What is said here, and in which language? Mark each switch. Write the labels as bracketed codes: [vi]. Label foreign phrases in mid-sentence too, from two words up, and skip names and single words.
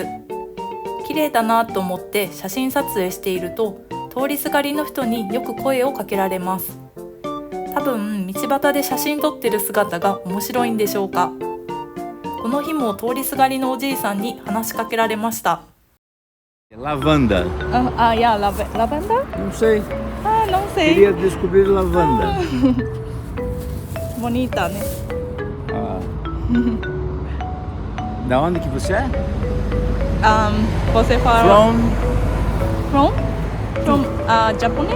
[ja] 綺麗だなと思って写真撮影していると、通りすがりの人によく声をかけられます。多分道端で写真撮ってる姿が面白いんでしょうか。この日も通りすがりのおじいさんに話しかけられました。 [pt] Lavanda. Yeah, lavanda? Não sei. Não sei. Queria descobrir lavanda. Bonita, né? Da onde que você é? Você fala [en] From? from Japanese?